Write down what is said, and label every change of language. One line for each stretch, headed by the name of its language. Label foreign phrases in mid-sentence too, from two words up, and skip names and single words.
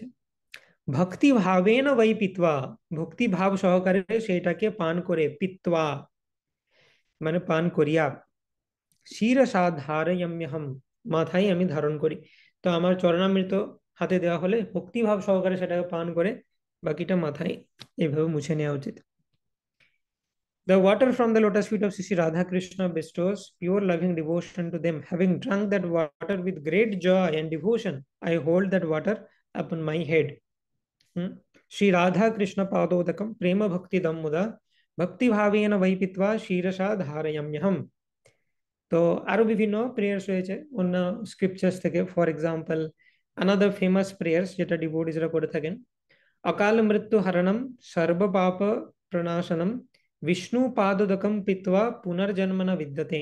Sanskrit: ভক্তি ভাবেন বৈ পিত্বা,
Bangla: ভক্তি ভাব সহকারে সেটাকে পান করে, পিত্বা মানে পান করিয়া,
Sanskrit: শিরসা ধারয়াম্যহম,
Bangla: মাথায় আমি ধারণ করি। তো আমার চরণামৃত হাতে দেওয়া হলে ভক্তিভাব সহকারে সেটাকে পান করে বাকিটা মাথায় এইভাবে মুছে নেওয়া উচিত।
English: The water from the lotus feet of Sri Radha Krishna bestows pure loving devotion to them. Having drunk that water with great joy and devotion, I hold that water upon my head.
Sanskrit: श्री राधा कृष्ण पादोदकम् प्रेम भक्तिदं मुदा भक्ति भावेन वै पीत्वा शिरसा धारयाम्यहम्.
Bangla: তো আরো বিভিন্ন প্রেয়ার্স রয়েছে অন্য স্ক্রিপচার্স থেকে।
English: For example, another famous prayers
Bangla: যেটা ডিভোটিসরা করে থাকেন,
Sanskrit: অকাল মৃত্যু হরণম সর্ব পাপ প্রণাশনম বিষ্ণু পাদোদকম পিত্বা পুনর্জন্ম ন বিদ্যতে।